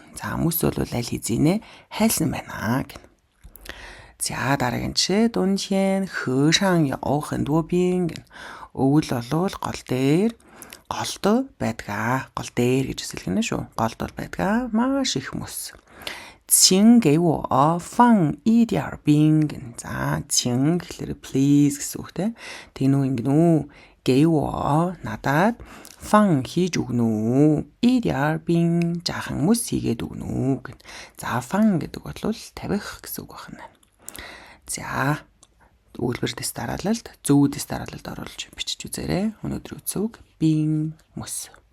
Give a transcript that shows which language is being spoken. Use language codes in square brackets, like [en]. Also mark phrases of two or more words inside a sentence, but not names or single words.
[mn] За мөс бол аль хэзээ хайлсан байна гэнэ. За дараагийн жишээ [zh] 冬天河上有很多冰 гэнэ. [mn] Өвөл болвол гол дээр голд байдгаа. Гол дээр гэж хэлгэнэ шүү. Голд бол байдгаа маш их мөс. [zh] 请给我放一点冰 [mn] За 请 гэхэлэр please гэсэн үг те. Тэгнүү ингэнүү. [zh] 给我 [mn] надад 放 хийж өгнө үү. [zh] 一点冰 [mn] жаахан мөс хийгээд өгнө үү. За 放 гэдэг бол тавих гэсэн үг байна. За үйлбэр дэс дараалалд зөв дэс дараалалд оруулж бичиж үзээрэй. Өнөөдрийн үгс бин мөс.